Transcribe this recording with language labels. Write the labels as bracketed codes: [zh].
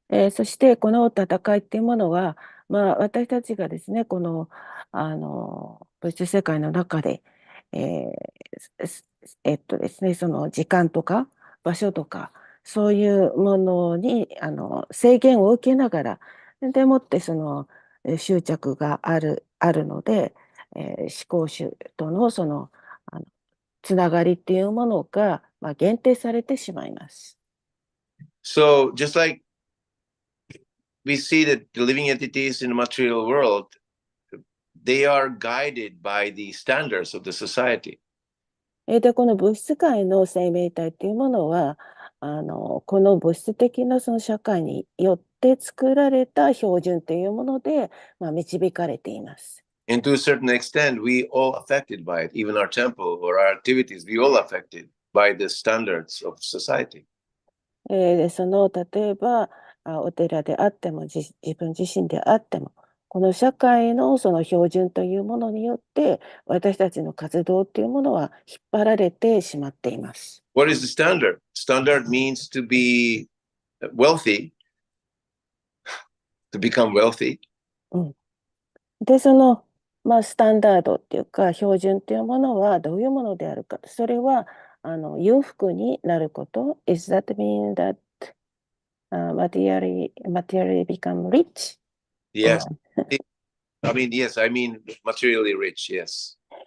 [ja] そしてこの戦いっていうものは、私たちがですね、この物質世界の中で、ですね、その時間とか場所とかそういうものに制限を受けながらでもって執着があるので、思考主とのつながりっていうものが、限定されてしまいます。 [en] So just like we see that the living entities in the material world, they are guided by the standards of the society. [ja] で、この物質界の生命体っていうものは、この物質的なその社会によって作られた標準というもので、導かれています。 [en] And to a certain extent, we all affected by it. Even our temple or our activities, we all affected by the standards of society. [ja] で、例えば、お寺であっても、自分自身であっても、この社会のその標準というものによって、私たちの活動っていうものは引っ張られてしまっています。 [en] What is the standard? Standard means to be wealthy, to become wealthy. [ja] で、スタンダードっていうか、標準っていうものはどういうものであるか。それは、裕福になること。 [en] Is that mean that materially become rich? Yes. Yes, I mean materially rich, yes.